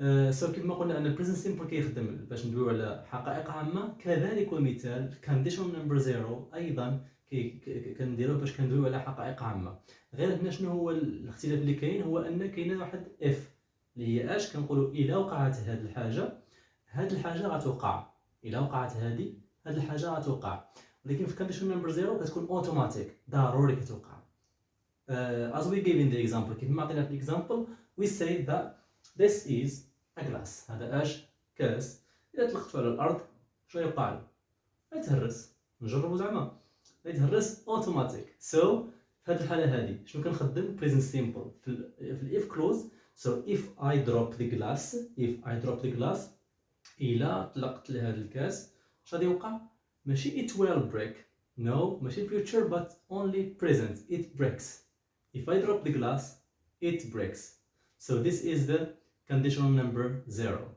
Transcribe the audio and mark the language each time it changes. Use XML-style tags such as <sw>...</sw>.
<ar>سو كما قلنا ان البريزنت سيمبل كيخدم باش ندويو على حقائق عامه، كذلك ومثال كونديشنال نمبر 0 ايضا كنديروه باش كندويو على حقائق عامه. غير هنا شنو هو الاختلاف اللي كاين؟ هو ان كاينه واحد اف اللي هي اش، كنقولوا الا وقعت هاد الحاجه غتوقع، الا وقعت هذه هاد الحاجه غتوقع. ولكن في كونديشنال نمبر 0 كتكون اوتوماتيك، ضروري كتوقع.</ar> <en>As we gave in the example,</en> <ar>كيف ما عطينا في</ar> <en>example, we say that this is a glass.</en> <ar>هذا اش؟ كاس. إذا طلقته على الأرض شنو يوقع له؟ غيتهرس. نجربو زعما غيتهرس اوتوماتيك. So في هذه الحالة هذه شنو كنخدم؟ present simple في if clause.</ar> <en>So if I drop the glass</en> <ar>إلا طلقت لهذا الكاس اش غادي يوقع؟ ماشي</ar> <en>it will break. No,</en> <ar>ماشي</ar> <en>future but only present. It breaks. If I drop the glass, it breaks. So this is the conditional number 0.</en>